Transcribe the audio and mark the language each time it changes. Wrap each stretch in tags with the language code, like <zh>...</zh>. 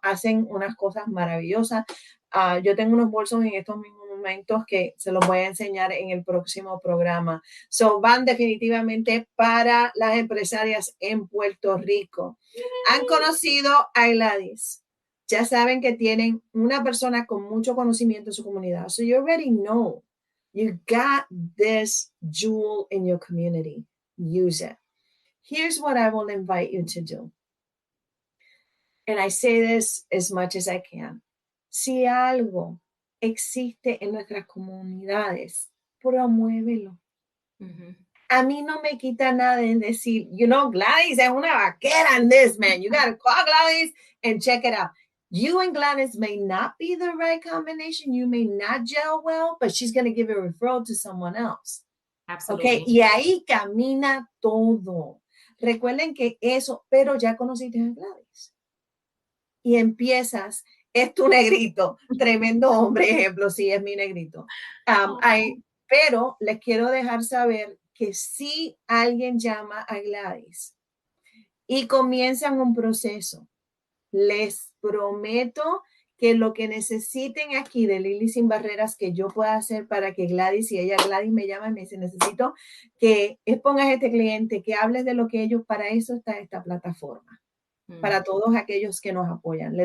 <es>Hacen unas cosas maravillosas. Yo tengo unos bolsos en estos mismos momentos que se los voy a enseñar en el próximo programa. So, van definitivamente para las empresarias en Puerto Rico. Han conocido a Gladys. Ya saben que tienen una persona con mucho conocimiento en su comunidad.</es> <en>So you already know you got this jewel in your community. Use it. Here's what I will invite you to do. And I say this as much as I can.</en> <es>Si algo existe en nuestras comunidades, promuévelo. A mí no me quita nada en decir, Gladys es una vaquera</es> <en>in this, man. You got to call Gladys and check it out. You and Gladys may not be the right combination. You may not gel well, but she's going to give a referral to someone else. ¿Ok? Absolutely.</en> <es>Y ahí camina todo. Recuerden que eso, pero ya conociste a Gladys. Y empiezas, es tu negrito, tremendo hombre, ejemplo, sí, es mi negrito. Pero les quiero dejar saber que si alguien llama a Gladys y comienzan un proceso, les prometo que lo que necesiten aquí de Lili Sin Barreras que yo pueda hacer para que Gladys, y ella Gladys me llama y me dice, necesito que expongas a este cliente, que hables de lo que ellos, para eso está esta plataforma, para todos aquellos que nos apoyan.</es>